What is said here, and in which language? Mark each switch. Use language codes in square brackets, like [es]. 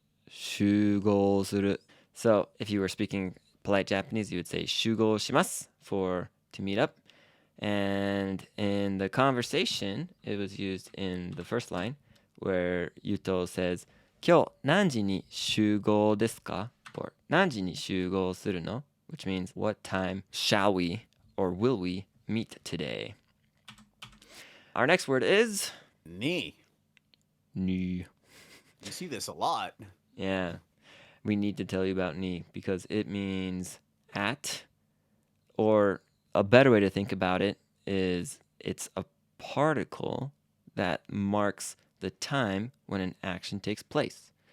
[ja] Shugou suru. [en] So if you were speaking polite Japanese, you would say [ja] shugou shimasu [en] for to meet up. And in the conversation, it was used in the first line where Yuto says, [ja] 今日何時に集合ですか? Or 何時に集合するの? [en] Which means, what time shall we or will we meet today? Our next word is [ja] Ni. ni. [en] You see this a lot. Yeah, we need to tell you about ni because it means at, or a better way to think about it is it's a particle that marks the time when an action takes place.